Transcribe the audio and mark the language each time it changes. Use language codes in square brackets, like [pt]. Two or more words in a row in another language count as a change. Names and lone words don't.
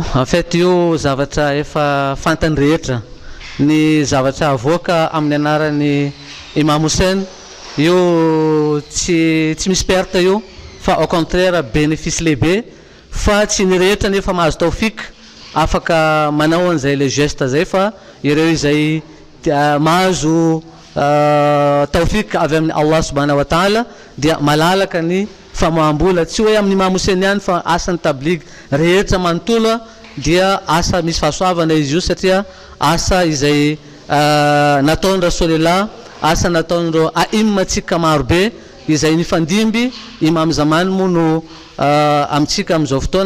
[mg] En fait io zavatra efa fantany rehetra, ny zavatra avoaka amin'ny anaran'ny Imam Hussein io tsy misy perte io, fa [fr] au contraire bénéfice [mg] lehibe, fa tsy ny rehetra nefa mahazo taofik afaka manao an'izay [fr] le geste [mg] zay, fa ireo izay mahazo taofik avy amin'ny [ar] Allah subhanahu wa ta'ala [mg] dia malalaka ny famoaham-bola, tsy hoe amin'ny Imam Hussein ihany fa asan'ny tablig rehetra manontolo dia asa misy fahasoavana izy io, satria asa izay nataon'ny Rasulillah, asa nataon'ireo aimmatsika marobe izay nifandimby Imam Zaman moa no amintsika amin'izao fotoana,